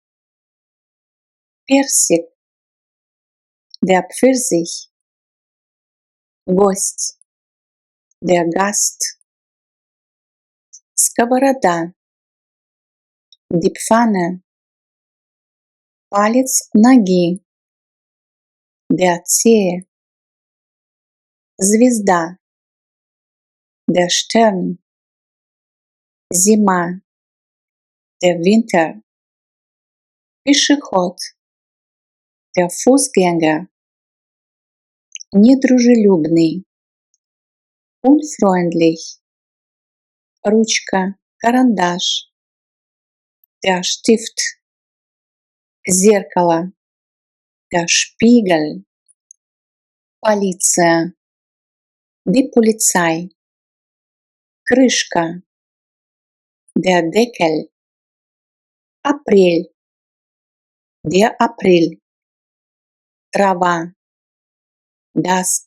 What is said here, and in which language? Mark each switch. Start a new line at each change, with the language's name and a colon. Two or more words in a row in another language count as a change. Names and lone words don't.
German: персик, der Pfirsich, гость, der Gast, сковорода, die Pfanne,
Russian: палец ноги,
German: der Zehe, звезда, der Stern, зима, der Winter, пешеход, der Fußgänger,
Russian: недружелюбный, unfreundlich, ручка, карандаш,
German: der Stift, зеркало, der Spiegel, полиция, die Polizei, крышка, der Deckel, апрель, der April, трава, das